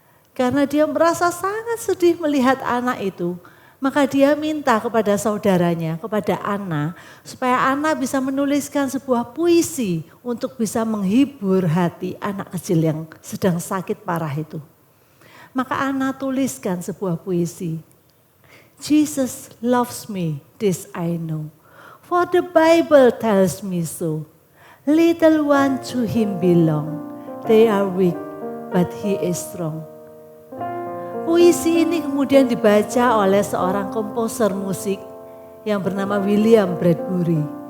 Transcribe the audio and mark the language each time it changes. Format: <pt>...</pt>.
<id>Karena dia merasa sangat sedih melihat anak itu, maka dia minta kepada saudaranya, kepada Anna, supaya Anna bisa menuliskan sebuah puisi untuk bisa menghibur hati anak kecil yang sedang sakit parah itu. Maka Anna tuliskan sebuah puisi.</id> <en>Jesus loves me, this I know, for the Bible tells me so. Little one to him belong, they are weak but he is strong.</en> <id>Puisi ini kemudian dibaca oleh seorang komposer musik yang bernama William Bradbury.</id>